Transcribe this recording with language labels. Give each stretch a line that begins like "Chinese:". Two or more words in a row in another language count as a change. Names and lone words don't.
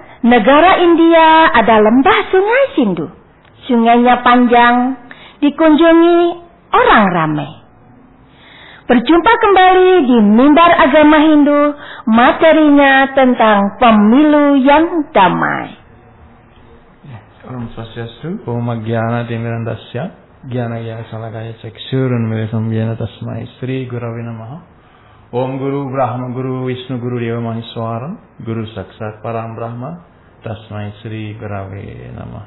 Indonesian: Negara India ada lembah sungai Sindhu. Sungainya panjang, dikunjungi orang ramai. Berjumpa kembali di Mimbar Agama Hindu, materinya tentang pemilu yang damai.
Sanskrit: Om Swastiastu. Om Gyana Timirandasya. Gyana Gyana Salakaya Ceksurun Milisam Gyana Tasmai Sri Gurawi Namaha. Om Guru Brahma Guru Wisnu Guru Dewa Maheswara. Guru Saksat Param Brahma. Tasmai Sri Gurawi Namaha.